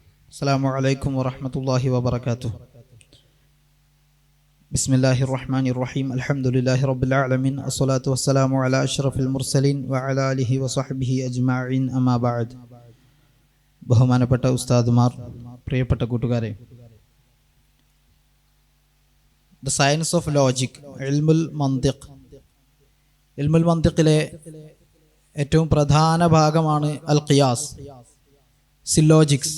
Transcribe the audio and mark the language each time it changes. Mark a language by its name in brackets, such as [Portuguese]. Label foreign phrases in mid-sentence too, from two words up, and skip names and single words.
[Arabic] السلام عليكم ورحمة الله وبركاته. بسم الله الرحمن الرحيم. الحمد لله رب العالمين. الصلاة والسلام على أشرف المرسلين وعلى آله وصحبه أجمعين. أما بعد. [Malayalam] ബഹുമാനപ്പെട്ട ഉസ്താദുമാർ, പ്രിയപ്പെട്ട കൂട്ടുകാരെ, [English] the science of logic, [Arabic] علم المنطق. علم المنطق [Malayalam] ഏറ്റവും പ്രധാന ഭാഗമാണ് അൽ ഖിയാസ്, സില്ലോജിക്സ്.